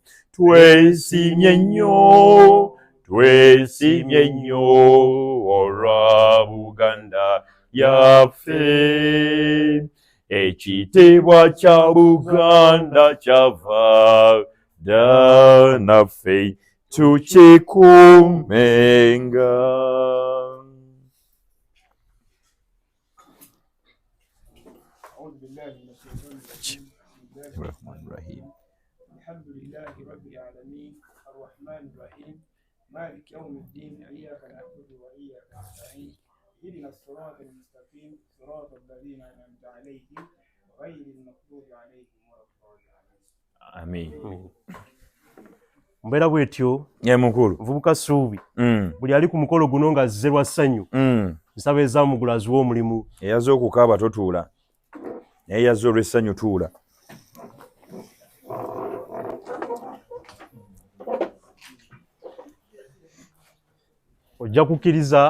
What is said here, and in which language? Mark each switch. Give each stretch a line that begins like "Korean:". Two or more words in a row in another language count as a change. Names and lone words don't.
Ganda: twesimye nnyo olwa Buganda yaffe. Ekitiibwa kya Buganda kyava dda naffe tukikuumenga.
Arabic: الحمد لله رب العالمين الرحمن الرحيم مالك يوم الدين إياك نعبد وإياك نستعين اهدنا الصراط المستقيم صراط الذين أنعمت عليهم غير المغضوب عليهم ولا الضالين.
Ganda: Amin. Mbeera bwetyo ye mukulu nvubuka Ssuubi buli ali ku mukolo guno nga azze lwa ssanyu nsaba ezaamugula aziwa omulimu. Eyaze okukaaba totuula naye yazze olw'essanyu tuula. Ojja kukkiriza